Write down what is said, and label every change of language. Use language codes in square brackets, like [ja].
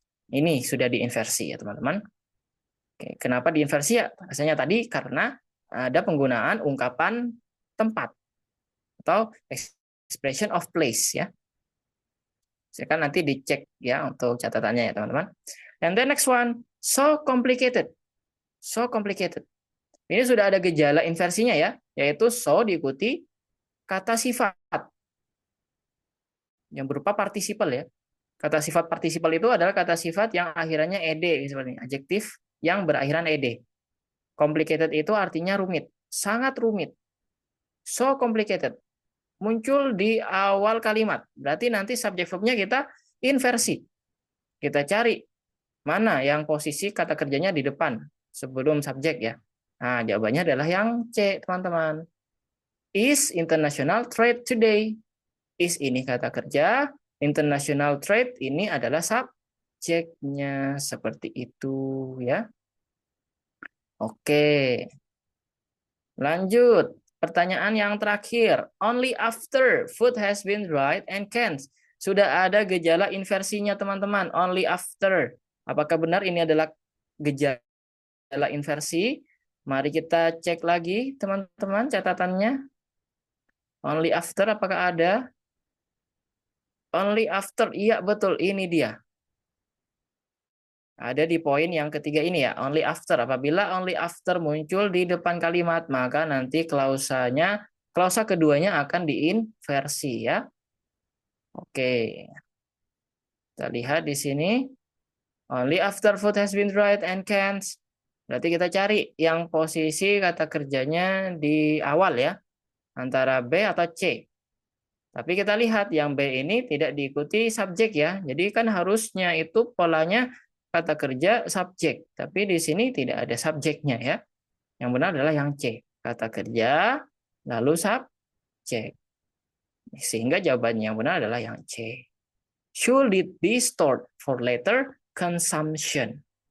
[id] Ini sudah diinversi ya teman-teman. Oke, kenapa diinversi ya? Rasanya tadi karena ada penggunaan ungkapan tempat atau [en] expression of place [id] ya. Silakan nanti dicek ya untuk catatannya ya teman-teman. [en] And the next one, so complicated. So complicated. [id] Ini sudah ada gejala inversinya ya, yaitu so diikuti kata sifat yang berupa partisipal ya. Kata sifat partisipal itu adalah kata sifat yang akhirannya ed seperti ini, adjektif yang berakhiran ed. Complicated itu artinya rumit, sangat rumit. [en] So complicated. [id] Muncul di awal kalimat. Berarti nanti subjek verbnya kita inversi. Kita cari mana yang posisi kata kerjanya di depan sebelum subjek ya. Nah, jawabannya adalah yang C, teman-teman. [en] Is international trade today? [id] Is ini kata kerja, international trade ini adalah subjeknya, seperti itu ya. Oke. Lanjut. Pertanyaan yang terakhir. [en] Only after food has been dried and canned. [id] Sudah ada gejala inversinya, teman-teman. Only after. Apakah benar ini adalah gejala inversi? Mari kita cek lagi, teman-teman, catatannya. Only after, apakah ada? Only after, iya betul, ini dia. Ada di poin yang ketiga ini ya, only after. Apabila only after muncul di depan kalimat, maka nanti klausa keduanya akan diinversi ya. Oke. Kita lihat di sini. [en] Only after food has been dried and canned. [id] Berarti kita cari yang posisi kata kerjanya di awal ya. Antara B atau C. Tapi kita lihat yang B ini tidak diikuti subjek ya. Jadi kan harusnya itu polanya kata kerja subjek. Tapi di sini tidak ada subjeknya ya. Yang benar adalah yang C. Kata kerja lalu subjek. Sehingga jawabannya yang benar adalah yang C. [en] Should it be stored for later consumption?